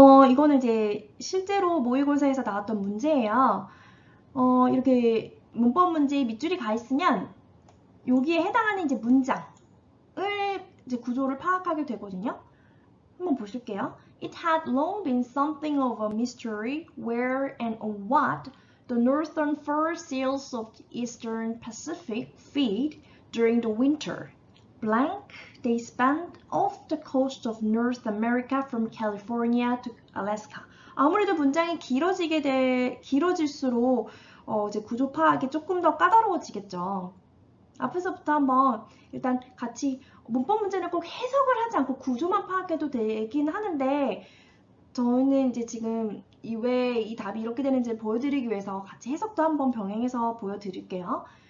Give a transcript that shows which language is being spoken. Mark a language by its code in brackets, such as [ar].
[ko] 이거는 이제 실제로 모의고사에서 나왔던 문제예요. 이렇게 문법 문제 밑줄이 가 있으면 여기에 해당하는 이제 문장을 이제 구조를 파악하게 되거든요. 한번 보실게요. [en] It had long been something of a mystery where and on what the northern fur seals of the eastern Pacific feed during the winter. Blank, they spanned off the coast of North America from California to Alaska. [ko] 아무래도 문장이 길어질수록 이제 구조 파악이 조금 더 까다로워지겠죠. 앞에서부터 한번 일단 같이 문법 문제는 꼭 해석을 하지 않고 구조만 파악해도 되긴 하는데 저는 이제 지금 왜 이 답이 이렇게 되는지 보여드리기 위해서 같이 해석도 한번 병행해서 보여드릴게요.